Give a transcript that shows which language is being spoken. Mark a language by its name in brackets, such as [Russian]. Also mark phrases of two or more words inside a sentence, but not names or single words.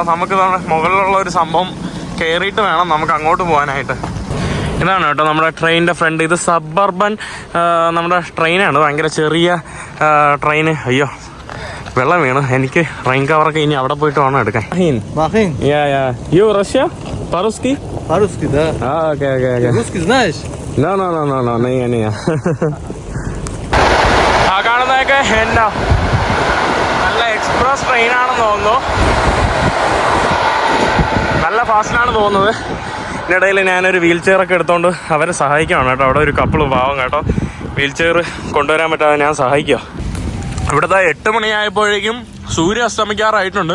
[Malayalam] നമുക്ക് മുകളിലുള്ള ഒരു സംഭവം കയറിയിട്ട് വേണം നമുക്ക് അങ്ങോട്ട് പോകാനായിട്ട്. ഇതാണ് കേട്ടോ നമ്മുടെ ട്രെയിനിൻ്റെ ഫ്രണ്ട്. ഇത് സബർബൻ നമ്മുടെ ട്രെയിനാണ്. ഭയങ്കര ചെറിയ ട്രെയിന്. അയ്യോ, വെള്ളം വീണ്. എനിക്ക് [English] rain cover [Malayalam] ഇനി അവിടെ പോയിട്ട് വേണം എടുക്കാൻ. [English] you Russia по-русски? [Russian] По-русски, да. Окей. Русский знаешь? No, не. [Malayalam] ആ കാണുന്നതൊക്കെ എന്നാ നല്ല [English] express train [Malayalam] തോന്നുന്നു. നല്ല ഫാസ്റ്റിലാണ് തോന്നുന്നത്. ഇതിനിടയിൽ ഞാനൊരു [English] wheel chair [Malayalam] എടുത്തുകൊണ്ട് അവരെ സഹായിക്കുകയാണ് കേട്ടോ. അവിടെ ഒരു കപ്പിൾ പാവം കേട്ടോ. [English] wheel chair [Malayalam] കൊണ്ടുവരാൻ പറ്റാതെ ഞാൻ സഹായിക്കുക. ഇവിടുത്തെ 8 മണിയായപ്പോഴേക്കും സൂര്യ അസ്തമിക്കാറായിട്ടുണ്ട്.